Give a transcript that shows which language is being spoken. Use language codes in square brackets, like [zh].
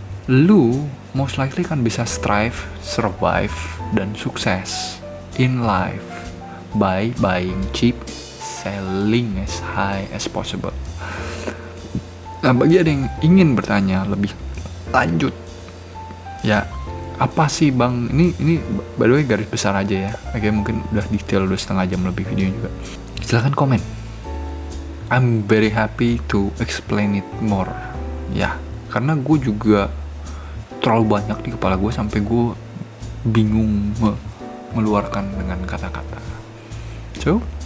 [en] Lu most likely [id] kan bisa [en] strive, survive, [id] dan sukses [en] in life by buying cheap, selling as high as possible. [id] Nah, bagi ada yang ingin bertanya lebih lanjut, ya apa sih bang, ini [en] by the way [id] garis besar aja ya. Oke, mungkin udah detail, udah setengah jam lebih videonya juga. Silahkan komen. [en] I'm very happy to explain it more. [id] Ya, karena gue juga terlalu banyak di kepala gue sampai gue bingung meluarkan dengan kata-kata. So